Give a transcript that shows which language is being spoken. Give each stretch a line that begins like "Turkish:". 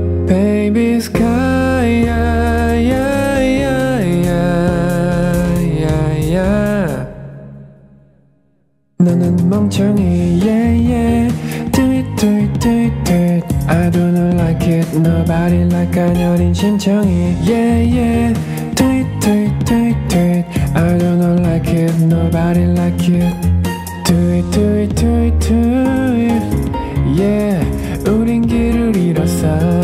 English: Baby sky, yeah, yeah, yeah, yeah, yeah, yeah.
Korean: 너는 멍청이,
English: yeah, yeah. Do it, do it, do it, do it. I don't like it, nobody like
Korean: 가녀린 심청이,
English: yeah, yeah. I don't like it, nobody like it. Do it, do it, do it, do it.
Korean: Yeah, 우린 길을 잃었어.